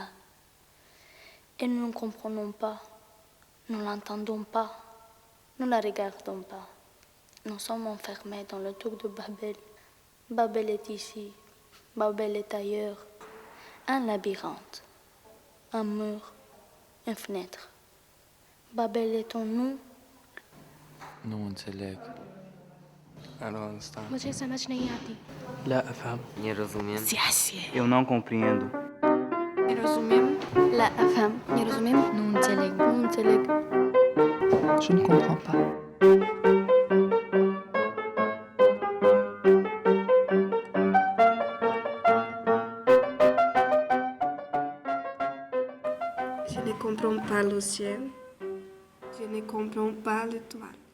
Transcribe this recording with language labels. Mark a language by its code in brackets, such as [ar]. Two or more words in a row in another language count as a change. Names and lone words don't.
[fr] Et nous ne comprenons pas, nous n'entendons pas, nous ne regardons pas. Nous sommes enfermés dans le tour de Babel. Babel est ici, Babel est ailleurs. Un labyrinthe, un mur, une fenêtre. Babel est en nous. [ro] Nu înțeleg. [en] I don't understand. [hi] मुझे समझ नहीं आती. [ar] لا أفهم. [sk] Nerozumiem. [pt] Eu não compreendo. [fr] La femme. [ro] Nu înțeleg. Nu înțeleg. [fr] Je ne comprends pas. Je ne comprends pas le ciel. Je ne comprends pas l'étoile.